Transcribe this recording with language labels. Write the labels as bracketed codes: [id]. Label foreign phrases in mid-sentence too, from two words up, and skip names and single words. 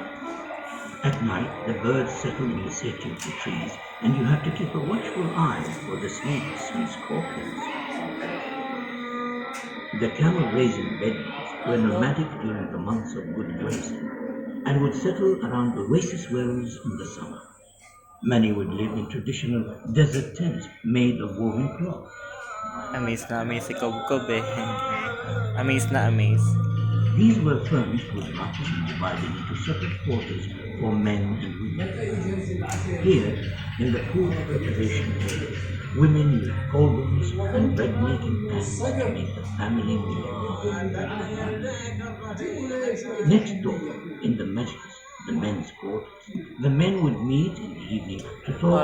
[en] At night, the birds settle in the safety of the trees, and you have to keep a watchful eye for the snakes and scorpions. The camel-raising Bedouins were nomadic during the months of good grazing, and would settle around oasis wells in the summer. Many would live in traditional desert tents made of woven cloth. Amaze na amaze si Kob eh. Amaze na amaze. These were furnished with huts and divided into separate quarters for men and women. Here, in the food preparation area, women use cauldrons and bread-making pans to make the family meal. Next door, in the majlis, the men's quarters, the men would meet in the evening to talk